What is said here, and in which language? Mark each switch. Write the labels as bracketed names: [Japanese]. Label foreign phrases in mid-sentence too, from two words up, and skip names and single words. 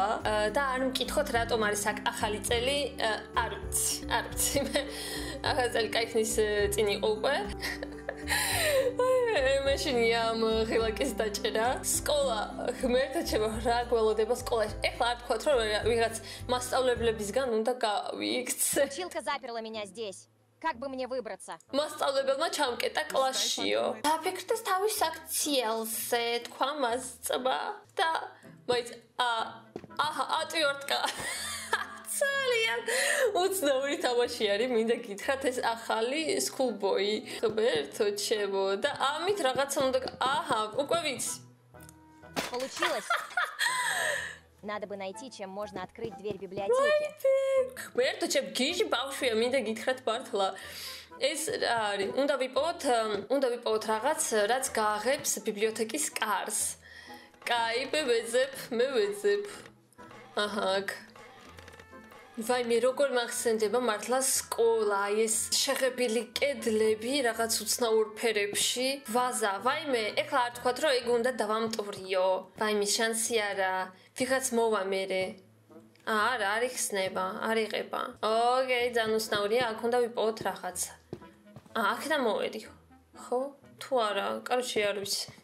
[Georgian] და არ მკითხოთ რატომ არის აქ ახალი წელი, არ ვიცი. არ ვიცი მე ახალი წელი кайფნის წინ იყო უკვე მეშინია ამ ღილაკის დაჭერა სკოლა ღმერთად შევა რა გველოდება სკოლაში ეხლა არ თქვათ რომ ვიღაც მასწავლებლებისგან უნდა გავიქცე [Russian] Училка заперла меня здесь. Как бы мне выбраться? [Georgian] მასწავლებელმა ჩამკეტა კლასშიო დაფიქრდეს თავის აქციელზე თქვა მასწავლა და მაიც აჰა ატვიორტკა ძალიან უცნაური თამაში არის, მინდა გითხრათ ეს ახალი Schoolboy. ღმერთო ჩემო და ამით რაღაცა უნდა აჰა, უკვე ვიცი. [Russian] Получилось. Надо бы найти, чем можно открыть дверь библиотеки. [Georgian] ღმერთო ჩემ გიჟი ბავშვია, მინდა გითხრათ მართლა. ეს რა არის? უნდა ვიპოვოთ რაღაც, რაც გააღებს ბიბლიოთეკის კარს. კაი, მე ვეძებ. აჰა. ვაი მე როგორ მახსენდება მართლა სკოლა ეს შეღებილი კედლები რაღაც უცნაურ ფერებში ვაზა ვაიმე ეხლა არ თქვათ რომ ეგ უნდა დავამტვრიო ვაიმე შანსი არა ვიღაც მოვა მერე არა არ იხსნება არ იღება ოკეი ძალიან უცნაურია აქ უნდა ვიპოვოთ რაღაც აქედან მოვედი ხო თუ არა კაროჩე არ ვიცი